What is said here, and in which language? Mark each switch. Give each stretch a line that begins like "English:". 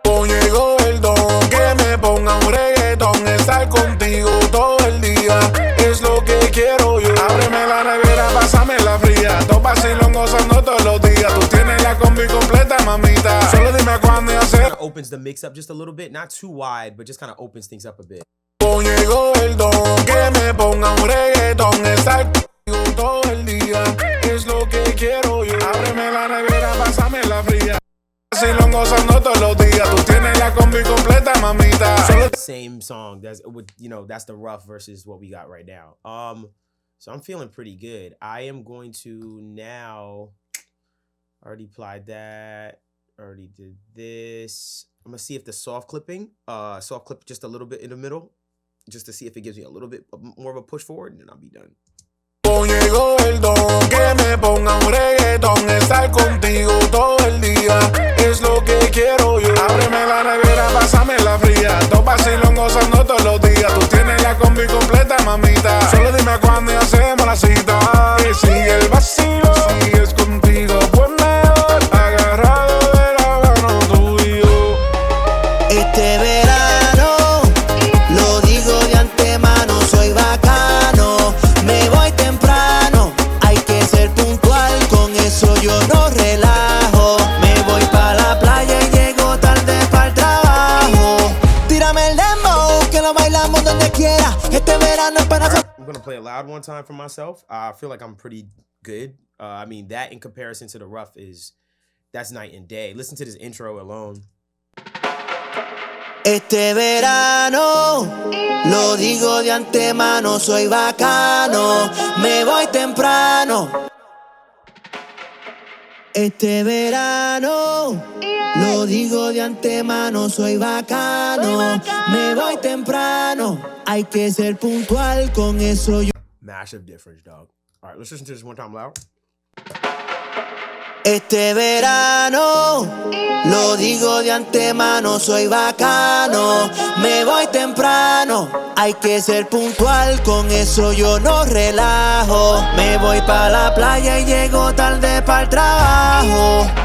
Spanish: Llegó el don, que me ponga un reggaetón, estar contigo todo el día, es lo que quiero yo. Ábreme la nevera, pásame la fría, dos vacilón gozando todos los días. Tú tienes la combi completa, mamita, solo dime cuándo y hacer.
English: Opens the mix up just a little bit, not too wide, but just kind of opens things up a bit.
Spanish: Llegó el don, que me ponga un reggaetón, estar contigo todo el día, es lo que quiero yo. Ábreme la nevera, pásame la fría, vacilón gozando todos los días. Tú tienes la combi completa, mamita.
English: Same song. That's the rough versus what we got right now. So I'm feeling pretty good. I am going to now. Already applied that. Already did this. I'm gonna see if the soft clip just a little bit in the middle, just to see if it gives me a little bit more of a push forward, and then I'll be done.
Spanish: Llegó el don, que que me ponga un reggaetón. Estar contigo todo el día es lo que quiero yo. Ábreme la nevera, pásame la fría. Dos vacilón gozando todos los días. Tú tienes la combi completa, mamita. Solo dime cuándo y hacemos la cita. Que sigue el vacío, si es contigo, pues mejor. Agarrado de la mano tú y yo. Este verano, lo digo de antemano, soy bacano. Me voy temprano, hay que ser puntual, con eso yo no relajo. Me voy pa' la playa y llego tarde pa'l trabajo. Tírame el dembow, que lo bailamos donde quiera. Este verano es para...
English: I'm gonna play it loud one time for myself. I feel like I'm pretty good. I mean, that in comparison to the rough that's night and day. Listen to this intro alone.
Spanish: Este verano, lo digo de antemano, soy bacano. Me voy temprano. Este verano, lo digo de antemano, soy bacano. Me voy temprano, hay que ser puntual, con eso yo...
English: Massive difference, dog. All right, let's listen to this one time loud.
Spanish: Este verano, lo digo de antemano, soy bacano. Me voy temprano, hay que ser puntual, con eso yo no relajo. Me voy pa' la playa y llego tarde pa'l trabajo.